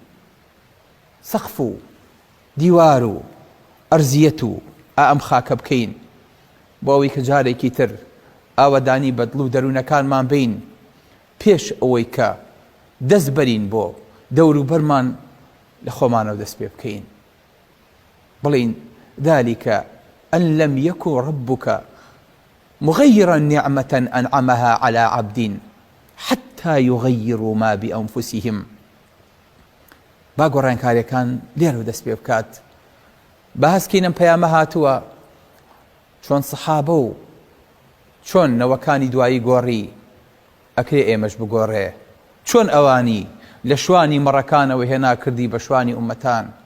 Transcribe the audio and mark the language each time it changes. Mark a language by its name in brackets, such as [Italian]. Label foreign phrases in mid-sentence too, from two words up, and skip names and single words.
[Central Kurdish] سەقف و دیوار و ئەرزیەت و ئەم خاکە بکەین، بۆ ئەوەی کە جارێکی تر ئاوەدانی بەدڵ و دەروونەکانمان بین پێش ئەوەی کە دەست بەرین بۆ دەوروبەرمان لە خۆمانەوە دەست پێ بکەین، بڵین [Arabic] ذلك أن لم يكن ربك مغيرا نعمة أنعمها على عبد حتى يغيروا ما بأنفسهم. [Central Kurdish] با گۆڕانکاریەکان لێرە دەست پێ بکات، باسکەینم پەیامە هاتووە چۆن سەحابە و چۆن نەوەکانی دوایی گۆڕی ئەکرێ ئێمەش بگۆڕێ، چۆن ئەوانی لە شوانی مەڕەکانەوە هێنا کردی بە شوانی ئومەتان.